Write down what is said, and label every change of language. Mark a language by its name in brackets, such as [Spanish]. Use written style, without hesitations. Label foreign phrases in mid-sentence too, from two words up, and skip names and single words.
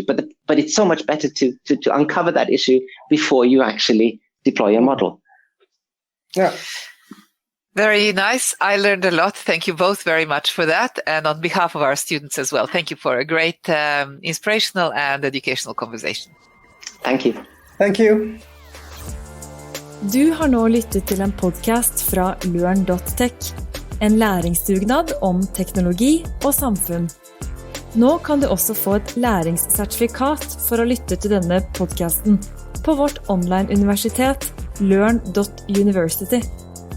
[English] But it's so much better to uncover that issue before you actually deploy a model. Yeah. Very nice. I learned a lot. Thank you both very much for that. And on behalf of our students as well, thank you for a great inspirational and educational conversation. Thank you. Thank you. [Norwegian] Du har nå lyttet til en podcast fra LØRN.tech, en læringsdugnad om teknologi og samfunn. Nå kan du også få et læringssertifikat for å lytte til denne podcasten på vårt online universitet LØRN.university.